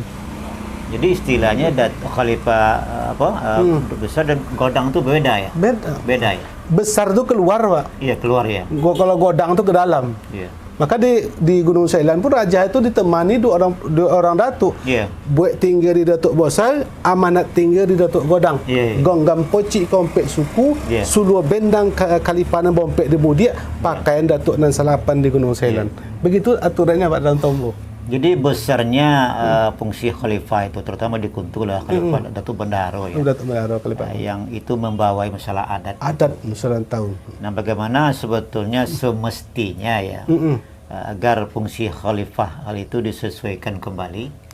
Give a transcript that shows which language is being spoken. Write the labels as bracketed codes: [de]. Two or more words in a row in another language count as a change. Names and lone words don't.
[id] Jadi istilahnya Datuk Khalifah Besar dan Godang itu beda ya? Beda ya? Besar itu keluar, Pak. Keluar ya. Kalau Godang itu ke dalam. Maka di Gunung Sailan pun raja itu ditemani dua orang datuk. Buat tinggal di Datuk Besar, amanat tinggal di Datuk Godang. [min] Gonggam pocik kompek suku, suluh bendang kalipanan bompek di Budiak, pakaian Datuk nan salapan di Gunung Sailan. [id] Begitu aturannya, Pak, dalam Tombo. Jadi besarnya fungsi khalifah itu, terutama di Kuntu lah, Khalifah Datuk Bandaro ya. Datuk Bandaro Khalifah. Yang itu membawai masalah adat. Adat masalah tahun. Nah, bagaimana sebetulnya semestinya ya agar fungsi khalifah hal itu disesuaikan kembali.